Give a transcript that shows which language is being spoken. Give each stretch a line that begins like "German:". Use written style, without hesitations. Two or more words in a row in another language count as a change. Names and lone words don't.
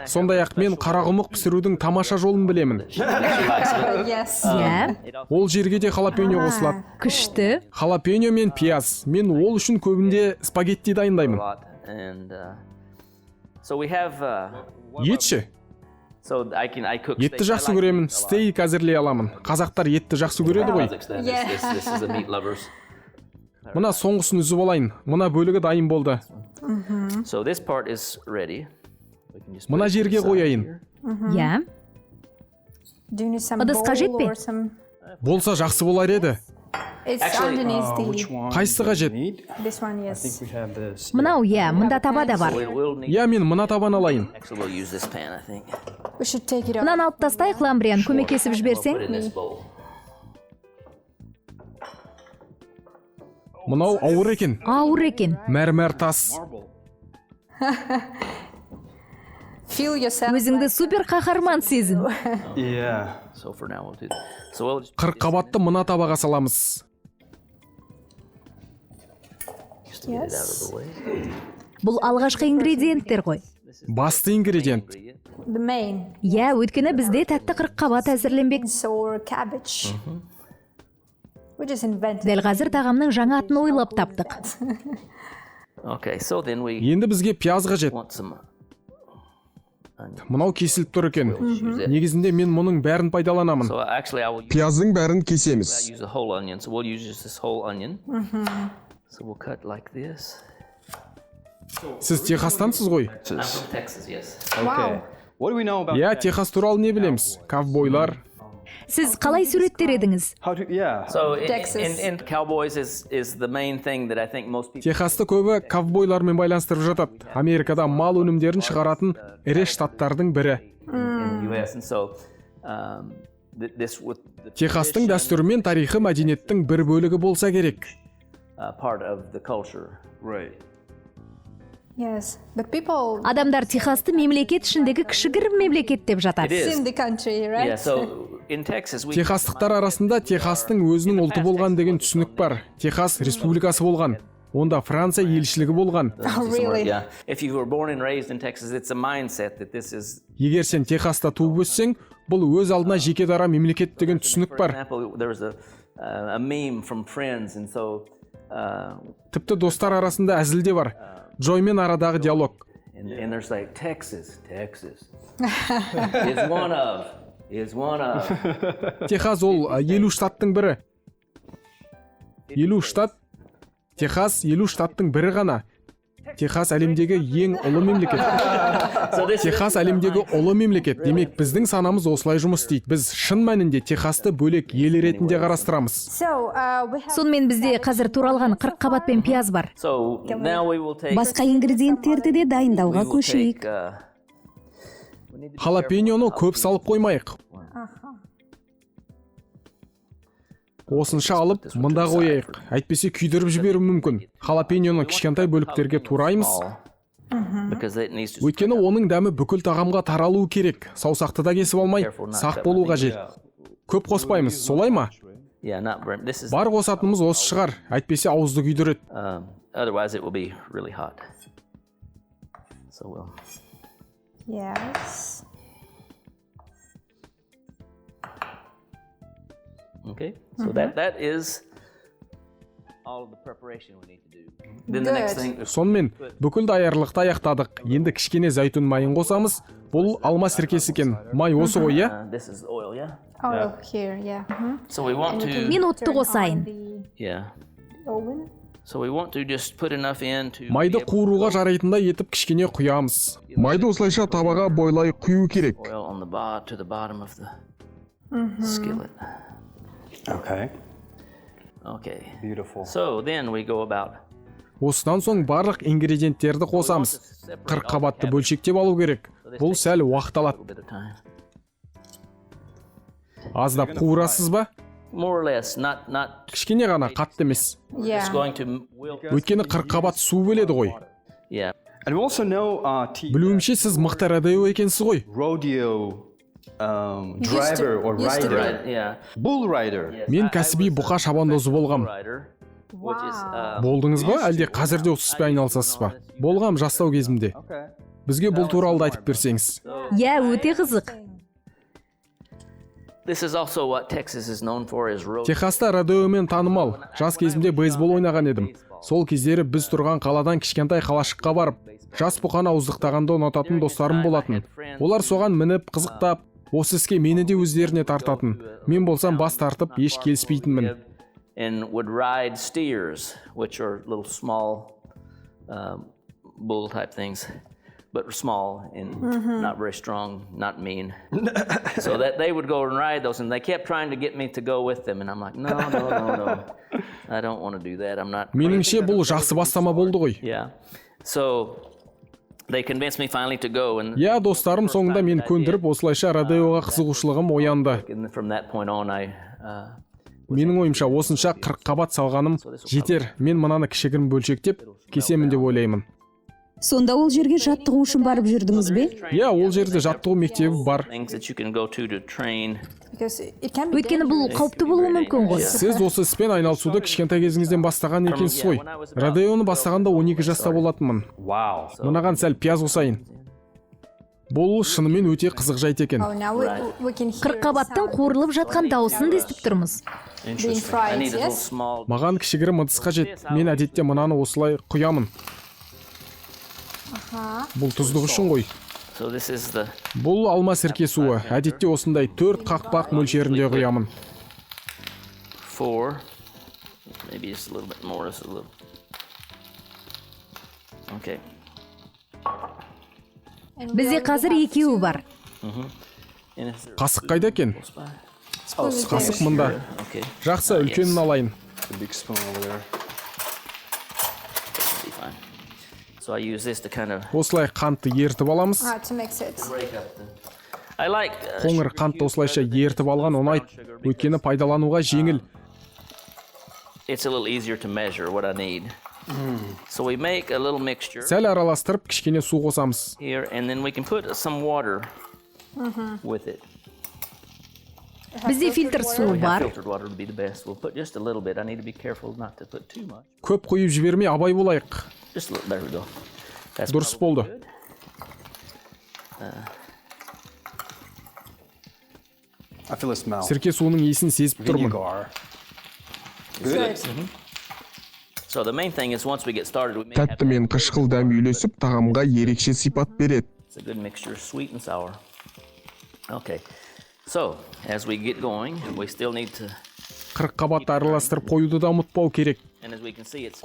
Kazakh: Сондай-ақ мен қарақұмық пісірудің тамаша жолын білемін. Ол жерге де халапеньо қосылады. Күшті. Халапеньо мен пияз. Мен ол үшін көбінде спагетти дайындаймын. Етші?
English: So I cook
Kazakh: Етті
English: steak.
Kazakh: жақсы көремін, стейк әзірлей аламын. Қазақтар етті жақсы көреді ғой.
English: Kazakhstan, this is the meat lovers.
Kazakh: Мына соңғысын үзіп алайын. Мына бөлігі дайын болды.
English: So this part is ready. We can just put
Kazakh: Мына
English: it to the
Kazakh: жерге
English: side
Kazakh: қояйын.
English: here.
Kazakh: Иә. Ыдыс қажет пе? Болса жақсы болар еді.
English: Which one?
Kazakh: Қайсысы қажет?
English: I think we have this.
Kazakh: Мынау, иә, мында таба да бар.
English: We'll need.
Kazakh: Иә, мен мына табан алайын.
English: Actually, we'll use this pan, I think.
Kazakh: Мынаны алып тастайық, Ламбриан, көмектесіп
English: Put
Kazakh: жіберсең.
English: it in this bowl.
Kazakh: Мынау ауыр екен. Ауыр екен. Мәрмәр тас. Өзіңді супер қаһарман сезін.
English: Yeah. So for now, we'll do that. So we'll just
Kazakh: Қырыққабатты мына табаға саламыз.
English: get it out of the way.
Kazakh: Бұл алғашқы ингредиенттер ғой. Басты ингредиент. Иә, өйткені бізде тәтті қырыққабат әзірленбек. Дәл қазір тағамның жаңа атын ойлап таптық.
English: Okay, so then we
Kazakh: Енді бізге пияз қажет.
English: want some.
Kazakh: Мынау кесіліп тұр екен.
English: Use it.
Kazakh: Негізінде мен мұның бәрін пайдаланамын.
English: So actually, I will
Kazakh: Пияздың бәрін
English: I
Kazakh: кесеміз.
English: use a whole onion. So we'll use just this whole onion. So we'll cut like this.
Kazakh: Сіз Техастансыз ғой?
English: I'm from Texas, yes. Okay. What do we know about?
Kazakh: Иә, Техас туралы не білеміз? Ковбойлар. Сіз қалай суреттер едіңіз?
English: How to? Yeah. So in cowboys is the main thing that I think most people.
Kazakh: Техасты көбі ковбойлармен байланыстырып жатады. Америкада мал өнімдерін шығаратын ірі штаттардың бірі.
English: In the US, and so this with the
Kazakh: Техастың дәстүрі мен тарихы мәдениеттің бір бөлігі болса керек.
English: part of the culture. Right.
Kazakh: Адамдар Техасты мемлекет ішіндегі кішігірім мемлекет деп жатады.
English: It is. Yeah. So in Texas we.
Kazakh: Техастықтар арасында Техастың өзінің ұлты болған деген түсінік бар. Техас республикасы болған. Онда Франция елшілігі болған.
English: Yeah. If you were born and raised in Texas, it's a mindset that this is.
Kazakh: Егер сен Техаста туып өссең, бұл өз алдына жеке дара мемлекет деген түсінік
English: For
Kazakh: бар.
English: example, there was a meme from Friends, and so.
Kazakh: Тіпті достар арасында әзілде бар. Джоймен арадағы диалог.
English: And there's like Texas is one of.
Kazakh: Техас ол 50 штаттың бірі. 50 штат. Техас 50 штаттың бірі ғана. Техас әлемдегі ең ұлы мемлекет. Техас әлемдегі ұлы мемлекет. Демек, біздің санамыз осылай жұмыс істейді. Біз шын мәнінде Техасты бөлек ел ретінде қарастырамыз. Сонымен бізде қазір туралған қырыққабат пен пияз бар.
English: So now we will take.
Kazakh: Басқа ингредиенттерді де дайындауға
English: we will take,
Kazakh: көшейік. Халапеньоны көп салып қоймайық. Осынша алып, мында қояйық. Әйтпесе күйдіріп жіберу мүмкін. Халапеньоны кішкентай бөліктерге тураймыз.
English: because it needs to.
Kazakh: Өйткені оның дәмі бүкіл тағамға таралуы керек. Саусақты да кесіп алмай, сақ болу қажет. Көп қоспаймыз, солай ма?
English: Yeah, not burn. This is.
Kazakh: Бар қосатынымыз осы шығар. Әйтпесе ауызды күйдіреді.
English: Otherwise, it will be really hot. So we'll. Okay. So that is all of the preparation we need to do. Then the next thing.
Kazakh: Сонымен бүкіл даярлықты аяқтадық. Енді кішкене зәйтүн майын қосамыз. Бұл алма сіркесі екен. Май осы ғой, иә?
English: This is oil, yeah. Here. So we want to.
Kazakh: Мен отты қосайын.
English: Yeah. So we want to just put enough in to.
Kazakh: Майды қуыруға жарайтындай етіп кішкене құямыз. Майды осылайша табаға бойлай құю керек.
English: Oil on the to the bottom of the skillet. Okay. Okay. Beautiful. So then we go about.
Kazakh: Осыдан соң барлық ингредиенттерді қосамыз. Қырыққабатты бөлшектеп алу керек. Бұл сәл уақыт
English: A
Kazakh: алады.
English: little bit of time.
Kazakh: Аздап қуырасыз ба?
English: More or less, not
Kazakh: Кішкене ғана, қатты емес.
English: it's going to will.
Kazakh: Өйткені қырыққабат су бөледі ғой.
English: Yeah. And we also know
Kazakh: Білуімше сіз мықты родео екенсіз ғой.
English: rodeo driver or rider. Right. Yeah. Bull rider.
Kazakh: Мен кәсіби бұқа шабандозы болғам.
English: Rider, which is
Kazakh: Болдыңыз ба? Әлде қазірде осы іспен айналысасыз ба? Болғам жастау кезімде.
English: Okay.
Kazakh: Бізге бұл туралы да айтып берсеңіз. Иә, өте қызық.
English: this is also what Texas is known for is rodeo.
Kazakh: Техаста родеомен танымал. Жас кезімде бейсбол ойнаған едім. Сол кездері біз тұрған қаладан кішкентай қалашыққа барып, жас бұқаны ауыздықтағанды ұнататын достарым болатын. Олар соған мініп, қызықтап, осы іске мені де өздеріне тартатын. Мен болсам бас тартып, еш келіспейтінмін.
English: And would ride steers, which are little small bull type things, but small and not very strong, not mean. So that they would go and ride those, and they kept trying to get me to go with them, and I'm like, no. I don't want to do that. I'm not.
Kazakh: Меніңше бұл жақсы бастама болды ғой.
English: Yeah. So they convinced me finally to go, and
Kazakh: Я, достарым соңында мен көндіріп, осылайша родеоға қызығушылығым оянды.
English: from that point on, I
Kazakh: Менің ойымша осынша қырыққабат салғаным жетер. Мен мынаны кішігірім бөлшектеп кесемін деп ойлаймын. Сонда ол жерге жаттығу үшін барып жүрдіңіз бе? Я, ол жерде жаттығу мектебі бар.
English: things that you can go to train.
Kazakh: Өйткені бұл қауіпті болуы мүмкін ғой. Сіз осы іспен айналысуды кішкентай кезіңізден бастаған екенсіз ғой. Родеоны бастағанда 12 жаста болатынмын.
English: Wow.
Kazakh: Мынаған сәл пияз қосайын. Бұл шынымен өте қызық жайт екен. Қырыққабаттың қуырылып жатқан дауысын да естіп тұрмыз.
English: I need a little small.
Kazakh: Маған кішігірім ыдыс қажет. Мен әдетте мынаны осылай құямын. Бұл тұздық үшін ғой.
English: So this is the
Kazakh: Бұл алма сірке суы. Әдетте осындай 4 қақпақ мөлшерінде құямын.
English: 4. Maybe just a little bit more. Just a little. Okay.
Kazakh: Бізде қазір екеуі бар.
English: And is there
Kazakh: Қасық қайда екен? Қасық мұнда.
English: okay.
Kazakh: Жақсы, үлкенін алайын.
English: The big spoon over there. Be fine. So I use this to kind of
Kazakh: Осылай қантты ертіп аламыз.
English: break up the. I like
Kazakh: Қоңыр қантты осылайша ертіп алған ұнайды. Өйткені пайдалануға жеңіл.
English: it's a little easier to measure what I need. So we make a little mixture
Kazakh: Сәл араластырып, кішкене су қосамыз.
English: here, and then we can put some water with it.
Kazakh: Бізде фильтр суы бар.
English: Filtered water would be the best. We'll put just a little bit. I need to be careful not to put too much.
Kazakh: Көп құйып жібермей абай болайық.
English: Just a little. There we go. That's
Kazakh: Дұрыс
English: probably
Kazakh: болды.
English: good. I feel a smell.
Kazakh: Сірке суының иісін сезіп тұрмын.
English: Vinegar. Good. So the main thing is once we get started, we make
Kazakh: Тәтті мен қышқыл дәм үйлесіп, тағамға ерекше сипат береді.
English: it's a good mixture, sweet and sour. Okay. So as we get going, we still need to,
Kazakh: Қырыққабатты араластырып қоюды да ұмытпау керек.
English: and as we can see, it's